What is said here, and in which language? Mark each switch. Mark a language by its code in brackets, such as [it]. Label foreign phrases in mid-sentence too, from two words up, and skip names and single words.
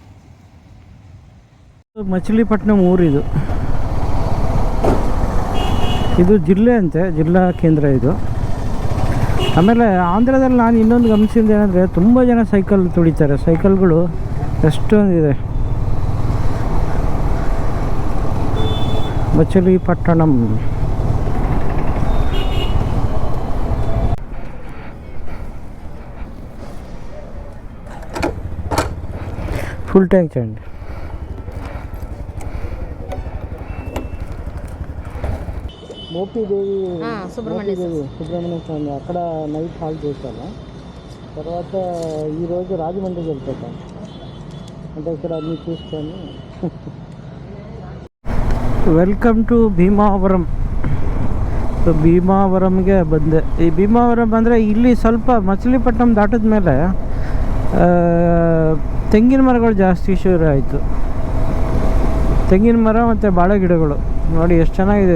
[kn] ಮಚಿಲಿಪಟ್ಟಣಂ ಊರಿದು, ಇದು ಜಿಲ್ಲೆ ಅಂತೆ, ಜಿಲ್ಲಾ ಕೇಂದ್ರ ಇದು. ಆಮೇಲೆ ಆಂಧ್ರದಲ್ಲಿ ನಾನು ಇನ್ನೊಂದು ಗಮನಿಸಿದ್ದು ಏನಂದರೆ, ತುಂಬ ಜನ ಸೈಕಲ್ ತುಳಿತಾರೆ. ಸೈಕಲ್ಗಳು ಎಷ್ಟೊಂದಿದೆ. ಮಚಿಲಿಪಟ್ಟಣಂ [en] full tank [te] చేయండి. మోపిదేవి సుబ్రహ్మణ్య స్వామి అక్కడ [en] night halt [te] చేశాను. తర్వాత ఈరోజు రాజమండ్రికి వెళ్ళిపోతాను. అంటే ఇక్కడ అన్నీ చూసుకొని. [en] Welcome to Bhimavaram. [kn] ಸೊ ಭೀಮಾವರಂಗೆ ಬಂದೆ. ಈ ಭೀಮಾವರಂ ಅಂದರೆ ಇಲ್ಲಿ ಸ್ವಲ್ಪ ಮಚಿಲಿಪಟ್ಟಣಂ ದಾಟಿದ ಮೇಲೆ ತೆಂಗಿನ ಮರಗಳು ಜಾಸ್ತಿ ಶುರು ಆಯಿತು. ತೆಂಗಿನ ಮರ ಮತ್ತು ಬಾಳೆ ಗಿಡಗಳು ನೋಡಿ ಎಷ್ಟು ಚೆನ್ನಾಗಿದೆ.